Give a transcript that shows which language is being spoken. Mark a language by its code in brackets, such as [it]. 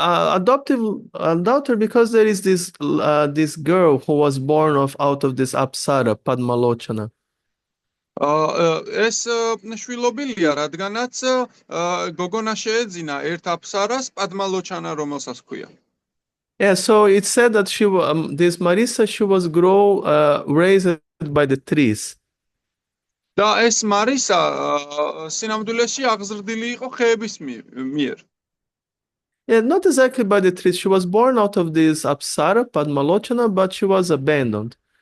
[en] Adoptive daughter, because there is this girl who was born out of this Apsara, Padmalochana. [ka] ეს შვილობილია, რადგანაც გოგონა შეეძინა ერთ აფსარას, პადმალოჩანა, რომელსაც ჰქვია. [en] Yeah, so it said that this Marisa, she was raised by the trees. [ka] და ეს მარისა სინამდვილეში აღზრდილი იყო ხეების მიერ. [en] Yeah, not exactly by the trees. She was born out of this Apsara, Padmalochana, but she was abandoned.